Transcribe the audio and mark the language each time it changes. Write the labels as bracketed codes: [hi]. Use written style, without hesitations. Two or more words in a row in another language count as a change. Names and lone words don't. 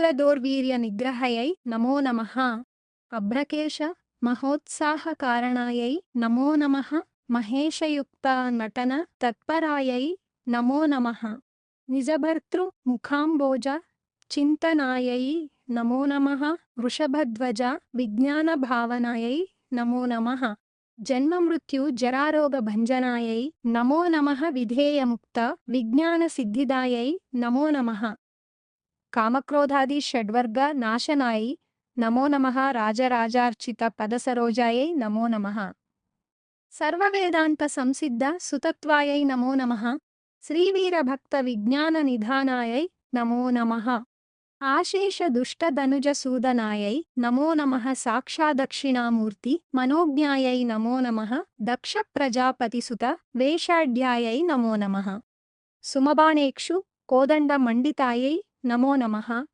[sa] ದೌರ್ವೀರ್ಯ ನಿಗ್ರಹಯೈ ನಮೋ ನಮಃ ಅಭ್ರಕೇಶ ಮಹೋತ್ಸಾಹ ಕಾರಣಾಯೈ ನಮೋ ನಮಃ ಮಹೇಶಯುಕ್ತ ನಟನ ತತ್ಪರಾಯೈ ನಮೋ ನಮಃ ನಿಜಭರ್ತೃ ಮುಖಾಂಬೋಜ ಚಿಂತನಾಯೈ ನಮೋ ನಮಃ ವೃಷಭಧ್ವಜ ವಿಜ್ಞಾನ ಭಾವನಾಯೈ ನಮೋ ನಮಃ ಜನ್ಮ ಮೃತ್ಯು ಜರಾರೋಗ ಭಂಜನಾಯೈ ನಮೋ ನಮಃ ವಿಧೇಯ ಮುಕ್ತ ವಿಜ್ಞಾನ ಸಿದ್ಧಿದಾಯೈ ನಮೋ ನಮಃ ಕಾಮಕ್ರೋಧಾದಿ ಷಡ್ವರ್ಗ ನಾಶನಾಯೈ నమో నమః రాజరాజార్చిత పదసరోజాయై నమో నమః సర్వవేదాంత సంసిద్ధ సుతత్వాయై నమో నమః శ్రీవీరభక్త విజ్ఞాన నిధానాయై నమో నమః ఆశేష దుష్టధనుజసూదనాయై నమో నమః సాక్షాదక్షిణామూర్తి మనోజ్ఞాయై నమో నమః దక్ష ప్రజాపతిసుత వేషాఢ్యాయై నమో నమః సుమబాణేక్షు కోదండ మండితాయై నమో నమః